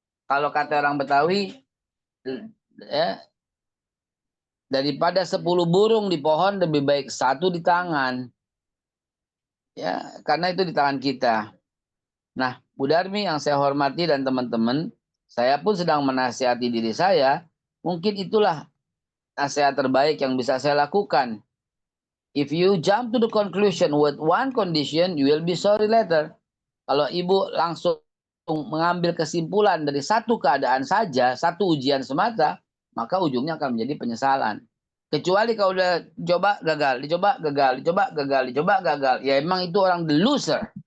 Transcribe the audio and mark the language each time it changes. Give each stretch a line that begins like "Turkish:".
Indonesian: Kalau kata orang Betawi, ya, daripada 10 burung di pohon lebih baik satu di tangan. Ya, karena itu di tangan kita. Nah, Bu Darmi yang saya hormati dan teman-teman, saya pun sedang menasihati diri saya, mungkin itulah nasihat terbaik yang bisa saya lakukan.
English: If you jump to the conclusion with one condition, you will be sorry later.
Indonesian: Kalau ibu langsung mengambil kesimpulan dari satu keadaan saja, satu ujian semata, maka ujungnya akan menjadi penyesalan. Kecuali kalau udah coba gagal, dicoba gagal, ya emang itu orang the loser.